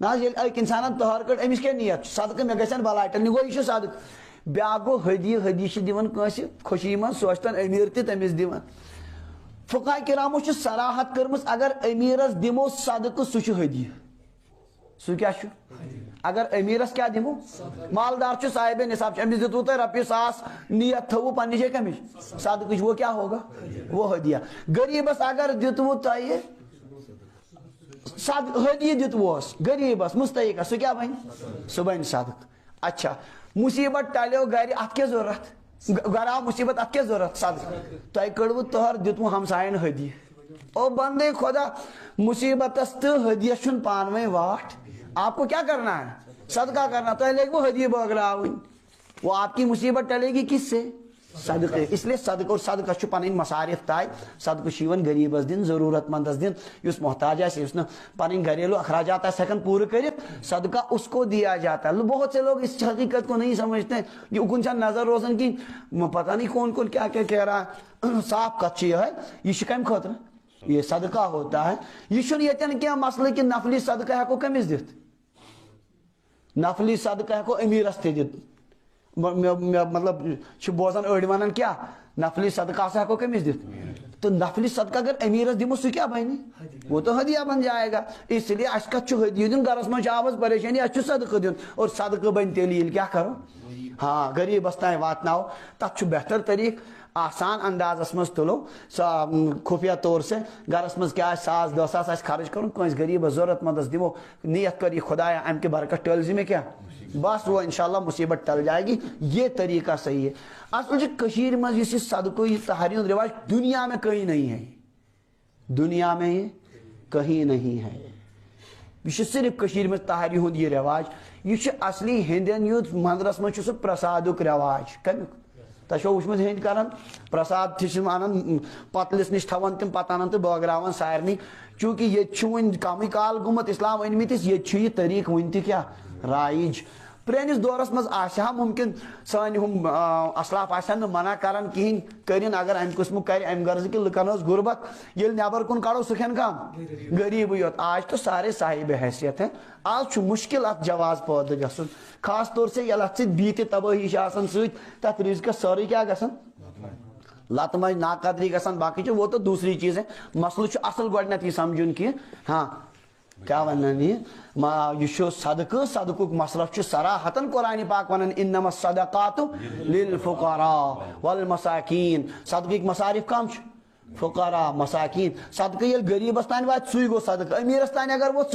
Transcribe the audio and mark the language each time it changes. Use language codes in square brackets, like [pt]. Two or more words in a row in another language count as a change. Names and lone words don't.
[ks] حظ ییٚلہِ أکۍ انسانن تہر کٔڑ أمِس کیٛاہ نیت چھُ صدقہٕ مےٚ گژھن بلاٹن یہِ گوٚو یہِ چھُ صدقہٕ بیاکھ گوٚو ہدیہِ ہدیہِ چھِ دِوان کٲنٛسہِ خوشی منٛز سُہ ٲسۍتن أمیٖر تہِ تٔمِس دِوان فقہا کرامو چھِ صراحت کٔرمٕژ اگر أمیٖرس دِمو صدقہٕ سُہ چھُ ہدیہِ سُہ کیٛاہ چھُ اگر أمیٖرس کیٛاہ دِمو مالدار چھُ صاحبِ نصاب چھُ أمِس دِتوٕ تۄہہِ رۄپیہِ ساس نیت تھٲوٕ پننہِ جایہِ کمِچ صدقٕچ [ur] وہ کیا ہوگا وہ ہدیہ [ks] غریٖبس اگر دِتوٕ تۄہہِ ہدیہِ دِتوُہس غریٖبس مستحقس سُہ کیٛاہ بنہِ سُہ بنہِ صدقہٕ اچھا مصیبت ٹلیو گرِ اتھ کیٛاہ ضروٗرت گرٕ آو مصیبت اتھ کیٛاہ ضروٗرت صدقہٕ تۄہہِ کٔڑوٕ تہر دِتوٕ ہمساین ہدیہِ [ur] او بندے خدا [ks] مصیبتس تہٕ ہدیس چھُنہٕ پانہٕ ؤنۍ واٹھ [ur] آپ کو کیا کرنا ہے صدقہ کرنا تو لے وہ ہدیہ بٲگراوٕنۍ وہ آپ کی مصیبت ٹلے گی کس سے صدقے اس لیے صدقہ اور [ks] صدقہ چھُ پنٕنۍ مصارف طے صدقہ چھُ یِوان غریٖبس دِنہٕ ضروٗرت منٛدس دِنہٕ یُس محتاج آسہِ یُس نہٕ پنٕنۍ گھریلو اخراجات آسہِ ہٮ۪کان پوٗرٕ کٔرِتھ صدقہ [ur] اس کو دیا جاتا ہے بہت سے لوگ اس حقیقت کو نہیں سمجھتے ہیں [ks] یہ اکن چھنہٕ نظر روزان کِہیٖنۍ [ur] پتہ نہیں کون کون کیا کیا کہہ رہا ہے [ks] صاف کتھ چھِ یِہے یہِ چھُ کمہِ خٲطرٕ [ur] یہ صدقہ ہوتا ہے [ks] یہ چھُنہٕ ییٚتٮ۪ن کینٛہہ مسلہٕ کہِ نفلی صدقہ ہٮ۪کو کٔمِس دِتھ نفلی صدقہ ہٮ۪کو أمیٖرس تہِ دِتھ مطلب چھِ بوزان أڑۍ ونان کیٛاہ نفلی صدقہ ہسا ہٮ۪کو کٔمِس دِتھ تو نفلی صدقہ اگر أمیٖرس دِمو سُہ کیٛاہ بنہِ [ur] وہ تو ہدیہ بن جائے گا اس لیے [ks] اَسہِ کتھ چھُ ہدیہ دیُن گرس منٛز چھِ آوٕز پریشٲنی اَسہِ چھُ صدقہٕ دیُن اور صدقہٕ بنہِ تیٚلہِ ییٚلہِ کیٛاہ کرو ہاں غریٖبس تام واتناوو تتھ چھُ بہتر طریٖقہٕ آسان اندازس منٛز تُلو [ur] خفیہ طور سے [ks] گرس منٛز کیٛاہ آسہِ ساس دہ ساس آسہِ خرٕچ کرُن کٲنٛسہِ غریٖبس ضروٗرت منٛدس دِمو نیت کر یہِ خۄدایا امہِ کہِ برکت ٹٔلۍ زِ مےٚ کیٛاہ [ur] بس وہ انشاءاللہ مصیبت ٹل جائے گی یہ طریقہ صحیح ہے [ks] اصل چھُ کٔشیٖرِ منٛز یُس یہِ صدقہٕ یہِ تہرِ ہُنٛد رواج [ur] دنیا میں کہیں نہیں ہے دنیا میں یہ کہیں نہیں ہے [ks] یہ چھُ صرف کٔشیٖرِ منٛز تہرِ ہُنٛد یہِ رواج یہِ چھُ اصلی ہیٚندٮ۪ن یُتھ منٛدرس منٛز چھُ سُہ پرسادُک رواج کمیُک تۄہہِ چھو وٕچھمُت ہیٚندۍ کران پرساد تہِ چھِ انان پتلِس نِش تھاوان تِم پتہٕ انان تہٕ بٲگراوان سارنٕے چوٗنٛکہِ ییٚتہِ چھُ وۄنۍ کمٕے کال گوٚمُت اسلام أنمٕتِس ییٚتہِ چھُ یہِ طریٖقہٕ وُنہِ تہِ کیٛاہ رایج پرٲنِس دورس منٛز آسہِ ہا مُمکِن سٲنۍ ہُم اسلاف آسن نہٕ منع کران کہیٖنۍ کٔرِنۍ اگر امہِ قٕسمُک کرِ امہِ غرضہٕ کہِ لُکن ٲس غُربت ییٚلہِ نٮ۪بر کُن کڑو سُہ کھٮ۪ن کم غریٖبٕے یوت آز [ur] تو سارے صاحبِ حیثیت ہیں [ks] آز چھُ مُشکِل اتھ جواز پٲدٕ گژھُن [ur] خاص طور سے [ks] ییٚلہِ اتھ سۭتۍ بیٚیہِ تہِ تبٲہی چھِ آسان سۭتۍ تتھ رِزقس سٲرٕے کیٛاہ گژھان لتہٕ منٛز ناقدری گژھان باقٕے چھِ [ur] وہ تو دوسری چیٖز ہے [ks] مسلہٕ چھُ اصل گۄڈٕنیتھ یہِ سمجھُن کہِ ہاں کیا ونان یہ چھُ صدقہٕ صدقُک مصرف چھُ صراحتن قرآنِ پاک ونان [ar] انما الصدقات للفقراء والمساکین [ks] صدقٕکۍ مصارف کم چھِ فقراء مساکین صدقہٕ ییٚلہِ غریٖبس تانۍ واتہِ سُے گوٚو صدقہٕ أمیٖرس تانۍ اگر ووت